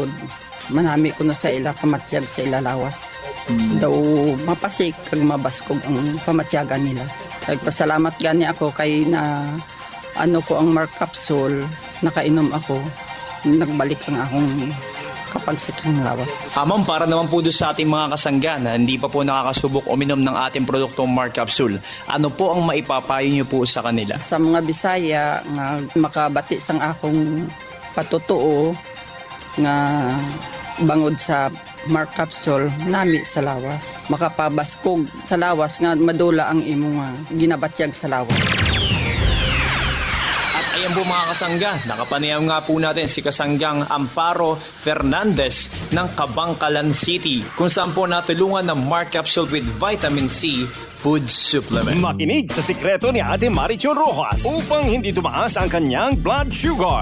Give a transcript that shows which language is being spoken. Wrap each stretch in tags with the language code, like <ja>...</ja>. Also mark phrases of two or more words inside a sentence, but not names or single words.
<hil>Manami ko na sa ila pamatyag sa ila lawas. Daw mapasik kag mabaskog ang pamatyagan nila. Nagpasalamat gani ako kay na ano ko ang Mark Capsule, nakainom ako, nagbalik ang akong kapagsik ng lawas.</hil> <tl>Ma'am, para naman po doon sa ating mga kasangga na hindi pa po nakakasubok uminom ng ating produktong Mark Capsule, ano po ang maipapayo niyo po sa kanila?</tl> <hil>Sa mga Bisaya nga makabati sang akong patutuo nga bangod sa Mark Capsule nami sa lawas. Makapabaskog sa lawas nga madula ang imo nga ginabatyag sa lawas.</hil> <tl>Ayan po mga kasangga, nakapanayam nga po natin si Kasanggang Amparo Fernandez ng Kabangkalan City kung saan po natulungan ng Mark Capsule with Vitamin C Food Supplement. Makinig sa sikreto ni Ate Marichu Rojas upang hindi tumaas ang kanyang</tl> <en>blood sugar.</en>